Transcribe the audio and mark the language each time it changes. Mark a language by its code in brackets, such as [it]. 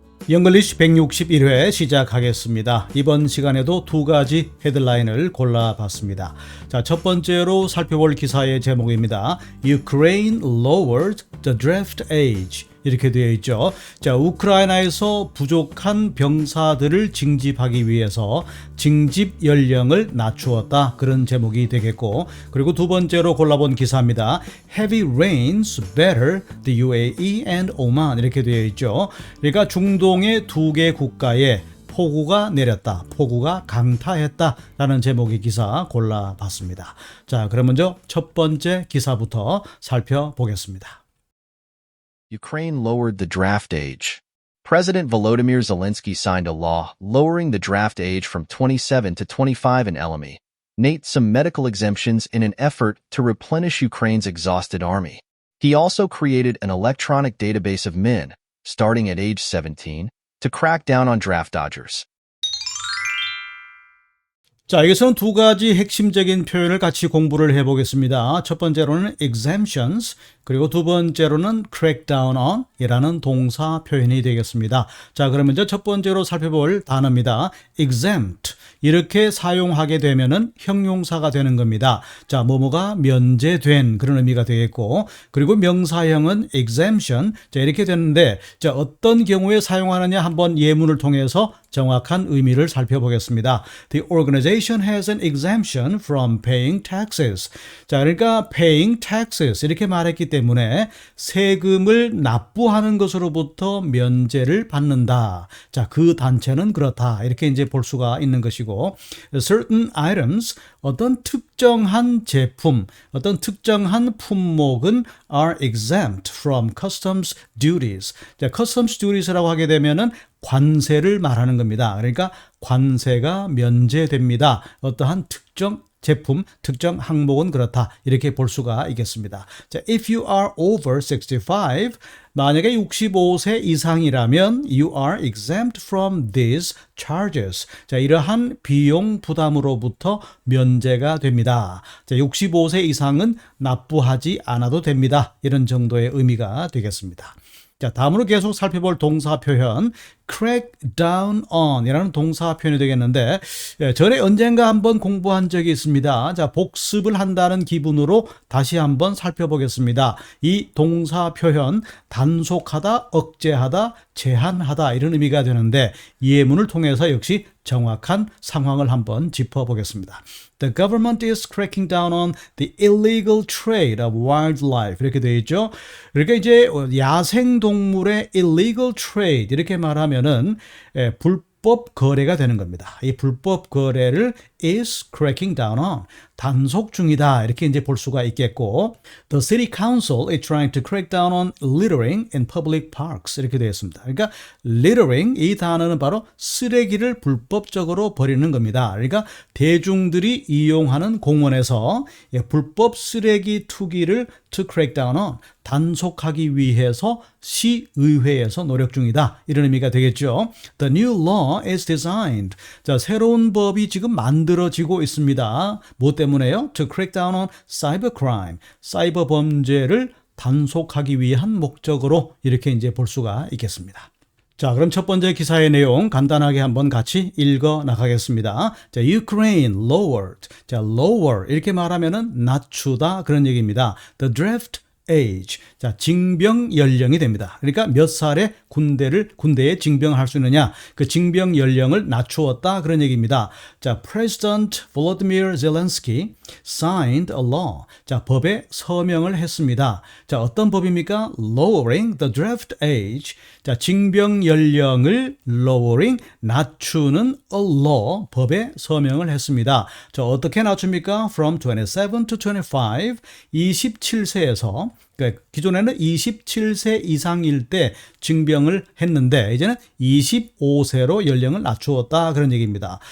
[ko] 영글리시 161회 시작하겠습니다. 이번 시간에도 두 가지 헤드라인을 골라봤습니다. 자, 첫 번째로 살펴볼 기사의 제목입니다. [en] Ukraine lowered the draft age. [ko] 이렇게 되어 있죠. 자, 우크라이나에서 부족한 병사들을 징집하기 위해서 징집 연령을 낮추었다. 그런 제목이 되겠고, 그리고 두 번째로 골라본 기사입니다. [en] Heavy rains batter the UAE and Oman. [ko] 이렇게 되어 있죠. 그러니까 중동의 두 개 국가에 폭우가 내렸다, 폭우가 강타했다라는 제목의 기사 골라봤습니다. 자, 그럼 먼저 첫 번째 기사부터 살펴보겠습니다. [en] Ukraine lowered the draft age. President Volodymyr Zelensky signed a law lowering the draft age from 27 to 25 in eliminating some medical exemptions in an effort to replenish Ukraine's exhausted army. He also created an electronic database of men, starting at age 17, to crack down on draft dodgers. [ko] 자, 여기서는 두 가지 핵심적인 표현을 같이 공부를 해보겠습니다. 첫 번째로는 exemptions, 그리고 두 번째로는 crackdown on 이라는 동사 표현이 되겠습니다. 자, 그러면 이제 첫 번째로 살펴볼 단어입니다. [en] exempt. [ko] 이렇게 사용하게 되면은 형용사가 되는 겁니다. 자, 뭐뭐가 면제된 그런 의미가 되겠고, 그리고 명사형은 exemption. 자, 이렇게 되는데, 자, 어떤 경우에 사용하느냐 한번 예문을 통해서 정확한 의미를 살펴보겠습니다. [en] The organization has an exemption from paying taxes. [ko] 자, 그러니까 [en] paying taxes [ko] 이렇게 말했기 때문에 세금을 납부하는 것으로부터 면제를 받는다. 자, 그 단체는 그렇다. 이렇게 이제 볼 수가 있는 것이고, [en] certain items, [ko] 어떤 특정한 제품, 어떤 특정한 품목은 [en] are exempt from customs duties. [ko] 자, customs duties라고 하게 되면은 관세를 말하는 겁니다. 그러니까 관세가 면제됩니다. 어떠한 특정 제품, 특정 항목은 그렇다. 이렇게 볼 수가 있겠습니다. [en] 자, if you are over 65, [ko] 만약에 65세 이상이라면 [en] you are exempt from these charges. [ko] 자, 이러한 비용 부담으로부터 면제가 됩니다. 자, 65세 이상은 납부하지 않아도 됩니다. 이런 정도의 의미가 되겠습니다. 자, 다음으로 계속 살펴볼 동사 표현 crack down on 이라는 동사 표현이 되겠는데, 전에 언젠가 한번 공부한 적이 있습니다. 자, 복습을 한다는 기분으로 다시 한번 살펴보겠습니다. 이 동사 표현 단속하다, 억제하다, 제한하다 이런 의미가 되는데, 예문을 통해서 역시 정확한 상황을 한번 짚어보겠습니다. [en] The government is cracking down on the illegal trade of wildlife. [ko] 이렇게 되어 있죠. 그러니까 이제 야생동물의 [en] illegal trade [ko] 이렇게 말하면은 불법 거래가 되는 겁니다. 이 불법 거래를 [en] is cracking down on, [ko] 단속 중이다. 이렇게 이제 볼 수가 있겠고, [en] the city council is trying to crack down on littering in public parks. [ko] 이렇게 되어 있습니다. 그러니까 littering, 이 단어는 바로 쓰레기를 불법적으로 버리는 겁니다. 그러니까 대중들이 이용하는 공원에서 불법 쓰레기 투기를 [en] to crack down on, [ko] 단속하기 위해서 시의회에서 노력 중이다. 이런 의미가 되겠죠. [en] The new law is designed. [ko] 자, 새로운 법이 지금 만들어지고 있습니다. 뭐 때문에요? [en] To crack down on cybercrime. [ko] 사이버 범죄를 단속하기 위한 목적으로 이렇게 이제 볼 수가 있겠습니다. 자, 그럼 첫 번째 기사의 내용 간단하게 한번 같이 읽어 나가겠습니다. [en] 자, Ukraine lowered. [ko] 자, lower 이렇게 말하면은 낮추다 그런 얘기입니다. [en] The draft age. [ko] 자, 징병 연령이 됩니다. 그러니까 몇 살에 군대에 징병할 수 있느냐, 그 징병 연령을 낮추었다 그런 얘기입니다. [en] 자, President Volodymyr Zelensky signed a law. [ko] 자, 법에 서명을 했습니다. [en] 자, [ko] 어떤 법입니까? [en] Lowering the draft age. [ko] 자, 징병 연령을 lowering, 낮추는 a law, 법에 서명을 했습니다. 자, 어떻게 낮춥니까? [en] From 27 to 25, [ko] 27세에서 기존에는 27세 이상일 때 징병을 했는데 이제는 25세로 연령을 낮추었다 그런 얘기입니다.